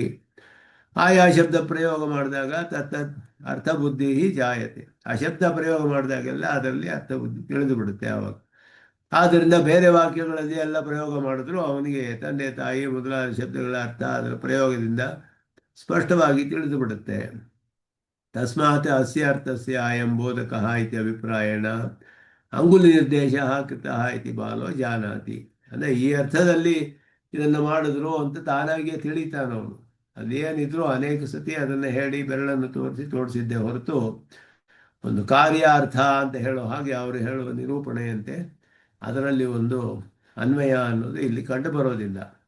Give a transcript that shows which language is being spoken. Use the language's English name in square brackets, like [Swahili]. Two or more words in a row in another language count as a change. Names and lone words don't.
[Kannada] ಆಯಾ ಶಬ್ದ ಪ್ರಯೋಗ ಮಾಡಿದಾಗ [Sanskrit] ತತ್ತದ್ ಅರ್ಥ ಬುದ್ಧಿ ಜಾಯತೆ. [Kannada] ಆ ಶಬ್ದ ಪ್ರಯೋಗ ಮಾಡಿದಾಗೆಲ್ಲ ಅದರಲ್ಲಿ ಅರ್ಥ ಬುದ್ಧಿ ತಿಳಿದು ಬಿಡುತ್ತೆ ಆವಾಗ. ಆದ್ದರಿಂದ ಬೇರೆ ವಾಕ್ಯಗಳಲ್ಲಿ ಎಲ್ಲ ಪ್ರಯೋಗ ಮಾಡಿದ್ರು ಅವನಿಗೆ ತಂದೆ ತಾಯಿ ಮೊದಲಾದ ಶಬ್ದಗಳ ಅರ್ಥ ಅದರ ಪ್ರಯೋಗದಿಂದ ಸ್ಪಷ್ಟವಾಗಿ ತಿಳಿದು ಬಿಡುತ್ತೆ. [Sanskrit] ತಸ್ಮಾತ್ ಅಸ್ಯ ಅರ್ಥಸ್ಯ ಅಯಂ ಬೋಧಕಃ ಇತಿ ಅಭಿಪ್ರಾಯೇಣ ಅಂಗುಲಿ ನಿರ್ದೇಶ ಕೃತಃ ಇತಿ ಬಾಲೋ ಜಾನಾತಿ. [Kannada] ಅಂದರೆ ಈ ಅರ್ಥದಲ್ಲಿ ಇದನ್ನು ಮಾಡಿದ್ರು ಅಂತ ತಾನಾಗಿಯೇ ತಿಳಿತಾನವನು. ಅದೇನಿದ್ರು ಅನೇಕ ಸತಿ ಅದನ್ನು ಹೇಳಿ ಬೆರಳನ್ನು ತೋರಿಸಿದ್ದೇ ಹೊರತು ಒಂದು ಕಾರ್ಯ ಅರ್ಥ ಅಂತ ಹೇಳೋ ಹಾಗೆ ಅವರು ಹೇಳುವ ನಿರೂಪಣೆಯಂತೆ ಅದರಲ್ಲಿ ಒಂದು ಅನ್ವಯ ಅನ್ನೋದು ಇಲ್ಲಿ ಕಂಡು ಬರೋದಿಲ್ಲ.